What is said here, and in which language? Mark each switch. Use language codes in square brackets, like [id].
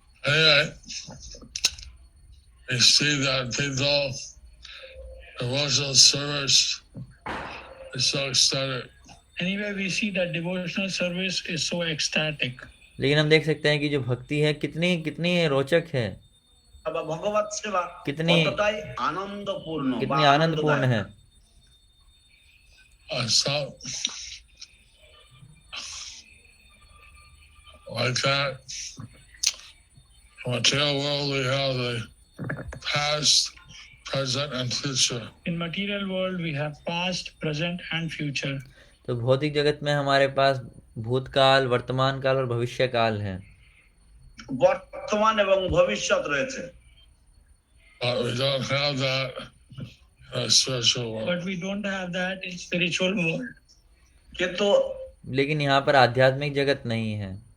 [en] Anyway, you see that people, devotional service is so ecstatic. Anyway, we see that devotional service is so ecstatic. [hi] लेकिन हम देख सकते हैं कि जो भक्ति है कितनी रोचक है, [bn] ভগবত সেবা [hi] कितनी आनंदपूर्ण है। [en] So, like that, in the material world we have the past, present, and future. In material world, we have past, present, and future. [hi] तो भौतिक जगत में हमारे पास भूतकाल, वर्तमान काल और भविष्य काल है। [bn] বর্তমান এবং ভবিষ্যৎ রয়েছে। [en] But we don't have that in the spiritual world. But we don't have that in spiritual world. [bn] কিন্তু [hi] लेकिन यहाँ पर आध्यात्मिक जगत नहीं है।